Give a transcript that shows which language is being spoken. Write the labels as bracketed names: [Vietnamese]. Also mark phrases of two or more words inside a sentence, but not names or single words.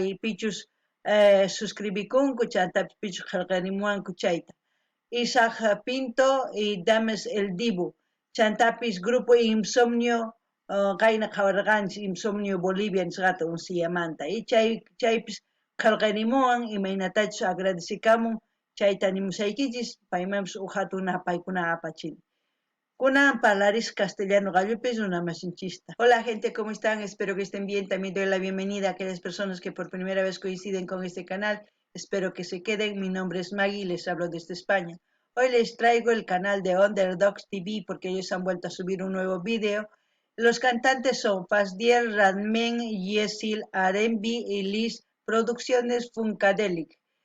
[Quechua] pichus suscribikunku chantapis pichus qillqirimuwanku chayta Isaac Pinto y Dames El Dibu chantapis grupo Insomnio qayna qhawarqanchis Insomnio Bolivia nisqata unsiyamanta y chaypis qillqirimuwan imaynatachus agradecikamun chayta nimusaykichis paymanpas hatun paykuna apachini. Kunan parlaris castellano gallupis una masinchista. [Spanish] Hola gente, ¿cómo están? Espero que estén bien. También doy la bienvenida a aquellas personas que por primera vez coinciden con este canal. Espero que se queden. Mi nombre es Maggie y les hablo desde España. Hoy les traigo el canal de Underdogs TV porque ellos han vuelto a subir un nuevo video. Los cantantes son Fasdiel Radmen, Yesil R&B y Liz Producciones Funkadelic.